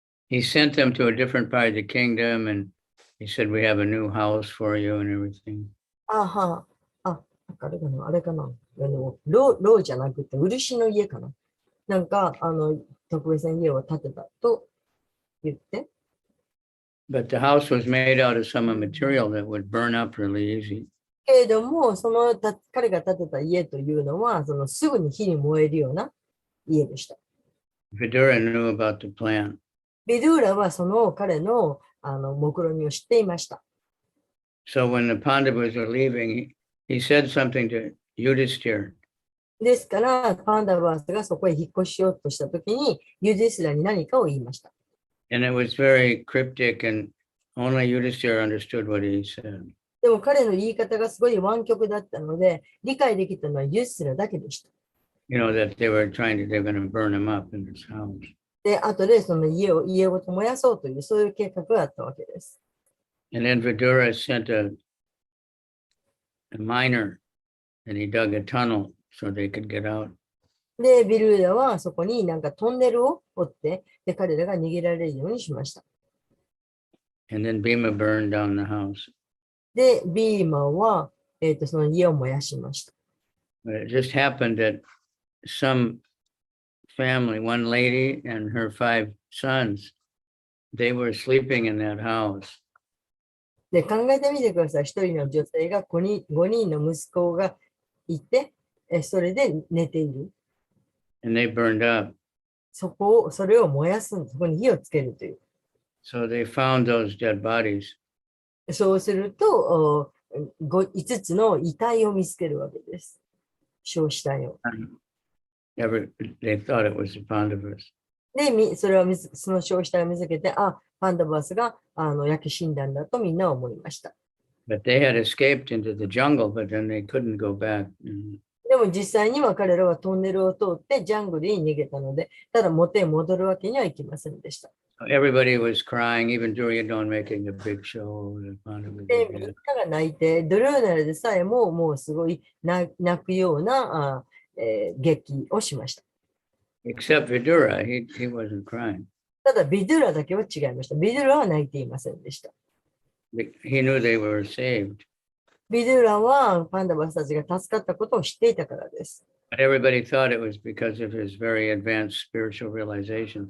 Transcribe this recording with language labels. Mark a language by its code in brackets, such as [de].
[en] he sent them to a different part of the kingdom, and he said, "We have a new house for you and everything." [ja] あれかな、あれかな、ローじゃなくて、漆の家かな。なんか、特別な家を建てたと言って、 [en] But the house was made out of some material that would burn up really easy. [ja] けれども、彼が建てた家というのは、すぐに火に燃えるような家でした。 [en] Vidura knew about the plan. [ja] ビドゥーラは彼の、目論見を知っていました。 [en] So when the Pandavas were leaving, he said something to Yudhishthira. [ja] ですから、パンダバースがそこへ引っ越しようとしたときに、ユディスラに何かを言いました。 [en] And it was very cryptic, and only Yudhishthira understood what he said. [ja] でも彼の言い方がすごい湾曲だったので、理解できたのはユディスラだけでした。 [en] You know, that they were going to burn him up in his house. [ja] で、後でその家ごと燃やそうという、そういう計画があったわけです。 [en] And then Vidura sent a miner, and he dug a tunnel so they could get out. [ja] で、ビルーダはそこになんかトンネルを掘って、で、彼らが逃げられるようにしました。 [en] And then Bhima burned down the house. [ja] で、ビーマンは、その家を燃やしました。 [en] But it just happened that some family, one lady and her 5 sons, they were sleeping in that house. [ja] で、考えてみてください。一人の女性が5人の息子がいて、それで寝ている。 [en] And they burned up. [ja] それを燃やす、そこに火をつけるという。 [en] So they found those dead bodies. [ja] そうすると、5つの遺体を見つけるわけです。焼死体を。 [en] They thought it was the Pandavas. [ja] で、その焼死体を見つけて、パンダバスが焼き死んだんだとみんな思いました。 [en] But they had escaped into the jungle, but then they couldn't go back. [ja] でも実際には彼らはトンネルを通ってジャングルに逃げたので、ただ元へ戻るわけにはいきませんでした。 [en] Everybody was crying, even Duryodhana making a big show. [ja] で、みんなが泣いて、ドルーナルでさえもうすごい泣くような劇をしました。 [en] Except Vidura, he wasn't crying. [ja] ただ、ビドゥラだけは違いました。ビドゥラは泣いていませんでした。 [en] He knew they were saved. [ja] ビドゥラはパンダバスたちが助かったことを知っていたからです。 [en] But everybody thought it was because of his very advanced spiritual realizations.